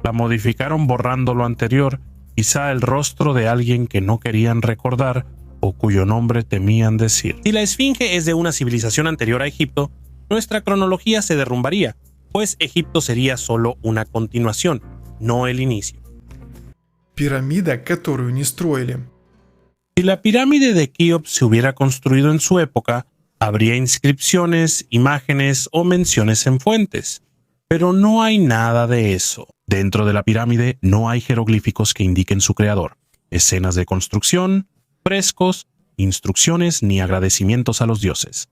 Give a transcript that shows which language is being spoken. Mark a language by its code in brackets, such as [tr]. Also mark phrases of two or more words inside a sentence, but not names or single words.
[es] La modificaron borrando lo anterior, quizá el rostro de alguien que no querían recordar o cuyo nombre temían decir. Si la Esfinge es de una civilización anterior a Egipto, nuestra cronología se derrumbaría, pues Egipto sería solo una continuación, no el inicio. [ru] Пирамида, которую не строили. [es] Si la pirámide de Keops se hubiera construido en su época, habría inscripciones, imágenes o menciones en fuentes. Pero no hay nada de eso. Dentro de la pirámide no hay jeroglíficos que indiquen su creador, escenas de construcción, frescos, instrucciones ni agradecimientos a los dioses.